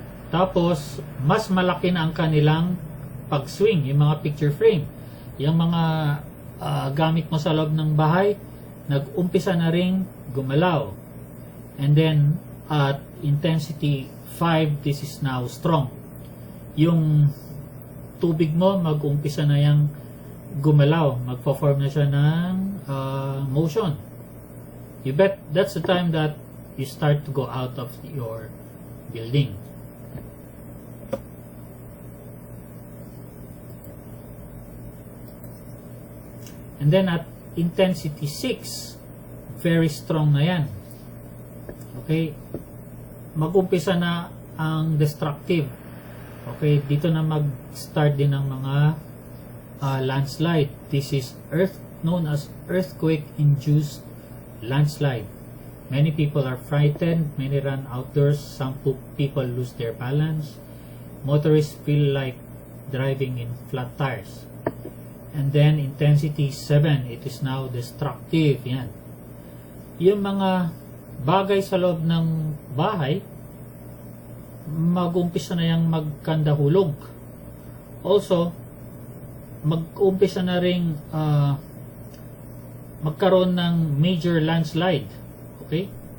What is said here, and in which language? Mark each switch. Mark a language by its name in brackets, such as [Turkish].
[Filipino] Tapos, mas malaki na ang kanilang pag-swing, yung mga picture frame. Yung mga gamit mo sa loob ng bahay, nag-umpisa na ring gumalaw. [English] And then, at intensity 5, this is now strong. [Filipino] Yung tubig mo, mag-umpisa na yung gumalaw. Magpo-form na siya ng motion. [English] You bet that's the time that you start to go out of your building. And then at intensity 6, very strong [Filipino] na yan. [English] Okay? [Filipino] Mag-umpisa na ang destructive. Okay? Dito na mag-start din ang mga landslide. [English] This is known as earthquake-induced landslide. Many people are frightened. Many run outdoors. Some people lose their balance. Motorists feel like driving in flat tires. And then intensity 7, it is now destructive. [Filipino] Yan. Yung mga bagay sa loob ng bahay, mag-umpisa na yung magkandahulog. Also, mag-umpisa na ring magkaroon ng major landslide. Okay?